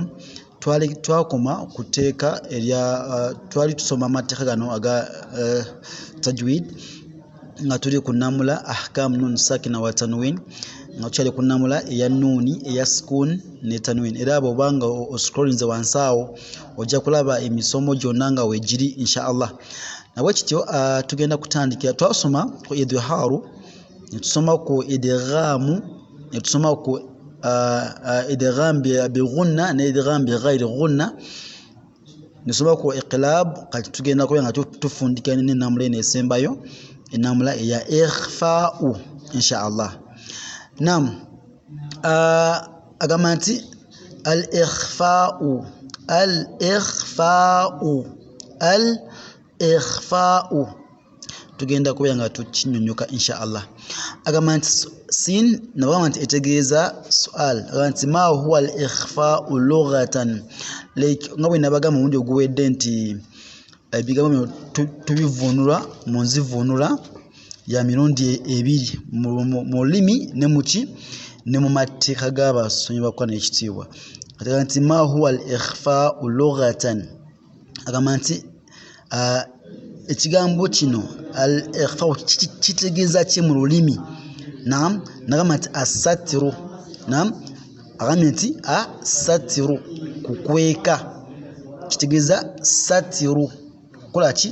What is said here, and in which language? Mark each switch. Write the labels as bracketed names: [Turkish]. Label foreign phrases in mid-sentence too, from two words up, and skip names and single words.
[Ganda] Twakoma kuteeka erya twali tusoma amateeka gano aga tajwid nga tuli ku namula [Arabic] أحكام نون ساكنة وتنوين, [Ganda] nga tukyali ku namula eya nuuni eya sukun ne tanwin. Era abo obanga oscrollinze wansi awo ojja kulaba emisomo gyonna nga weegiri inshallah. Nabwe kityo tugenda kutandikira. Twasoma ku idharu, ne tusoma ku idghamu, ne tusoma ku [Arabic] إدغام بغنة [Ganda] ne [Arabic] إدغام بغير غنة, [Ganda] ne tusoma ku iqlab. Kati tugenda kuba nga tufundika n'enamula eno esembayo, enamula eya ikhfa'u inshallah. Naam, agamba nti al-ikhfa'u al-ikhfa'u tugenda kuba nga tukinyonyoka inshallah. Agamba nti sin nabagamba nti etegeeza sual. Agamba nti [Arabic] ما هو الإخفاء لغة, [Ganda] nga bwe nabagamba omundi oguwedde nti ebigambo tubivunula mu nzivunula ya mirundi ebiri mu lulimi ne muki ne mu mateeka g'abasomi bakola n'ekitiibwa. Agamba nti [Arabic] ما هو الإخفاء لغة, [Ganda] agamba nti ekigambo kino al-ikhfa'u kitegeeza ki mu lulimi? Naam, nagamba nti asatiru. Naam, agambye nti asatiru kukweka, kitegeeza satiru kukola ki?